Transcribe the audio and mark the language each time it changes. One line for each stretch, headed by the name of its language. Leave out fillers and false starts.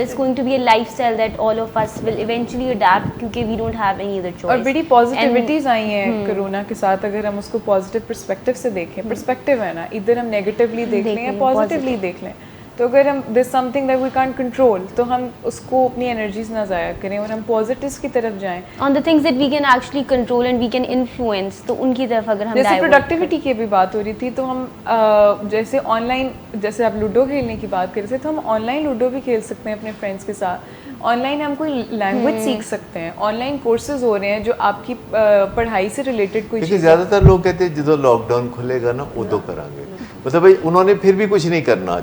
English: it's going to be a lifestyle that all of us will eventually adapt,
Urdu: کیونکہ
English: We don't have any other choice.
Urdu: اور بڑی پازیٹیوٹیز آئی ہیں corona کے ساتھ, اگر ہم اس کو پازیٹیو پرسپیکٹو سے دیکھیں. پرسپیکٹو ہے نا, ادھر ہم نیگیٹیولی دیکھ لیں یا پازیٹیولی دیکھ لیں. تو اگر ہم
English: this something that we can't control,
Urdu: تو ہم اس کو اپنی انرجیز نہ ضائع کریں اور ہم پازیٹیوز کی طرف جائیں.
English: on the things that we can actually control and we can influence,
Urdu: تو ان کی طرف اگر ہم جیسے پروڈکٹیوٹی کی بھی بات ہو رہی تھی, تو ہم جیسے آن لائن, جیسے آپ لوڈو کھیلنے کی بات کر رہے تھے, تو ہم آن لائن لوڈو بھی کھیل سکتے ہیں اپنے فرینڈس کے ساتھ. آن لائن ہم کوئی لینگویج سیکھ سکتے ہیں, آن لائن کورسز ہو رہے ہیں جو آپ کی پڑھائی سے ریلیٹڈ کوئی چیز. زیادہ تر لوگ کہتے ہیں جدو لاک ڈاؤن کھلے گا نا ادو کریں گے, مطلب بھائی انہوں نے پھر بھی کچھ نہیں کرنا.